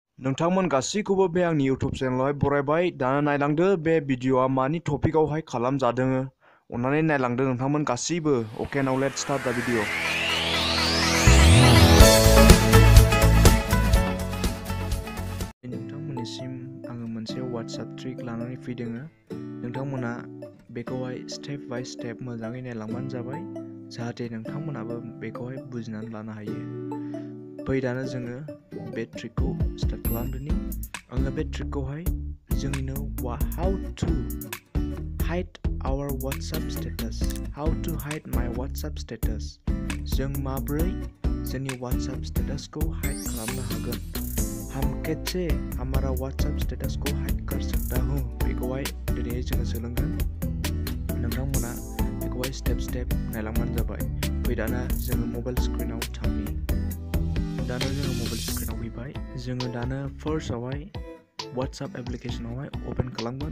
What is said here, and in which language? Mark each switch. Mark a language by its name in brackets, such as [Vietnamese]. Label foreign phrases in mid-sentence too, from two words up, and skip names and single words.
[Bodo] नोंथांमोन गासैखौबो बे आंनि YouTube चेनेलावहाय बरायबाय। दाना नायलांदो बे भिडिअआ मानि टपिकआवहाय खालामजादों। अन्नानै नायलांदो नोंथांमोन गासैबो। [English] okay, now let's start the video. [Bodo] नोंथांमोननिसिम आङो मोनसे WhatsApp ट्रिक लानानै फैदों। नोंथांमोना बेखौहाय [English] step by step [Bodo] मोजाङै नायलांबानो जाबाय, जाहाथे नोंथांमोनाबो बेखौहाय बुजिनानै लानो हायो। फै दाना जोङो बे ट्रिकखौ स्टार्ट खालामदोनि। आङो बे ट्रिकखौहाय जोंनिनो [English] how to hide our WhatsApp status, how to hide my WhatsApp status, [Bodo] जों माब्रै जोंनि WhatsApp statusखौ हाइड खालामनो हागोन। [Hindi] हम कैसे हमारा WhatsApp status को हाइड कर सकता हूँ, [Bodo] बेखौहाय दिनै जोङो सोलोंगोन। नोंथांमोना बेखौहाय स्टेप स्टेप नायलांबानो जाबाय। फै दाना जोङो मबाइल स्क्रिनाव थांनि। दाना जोङो मबाइल स्क्रिनाव फैबाय। जोङो दाना फार्स्टआवहाय WhatsApp एप्लिकेशनावहाय अपेन खालामगोन।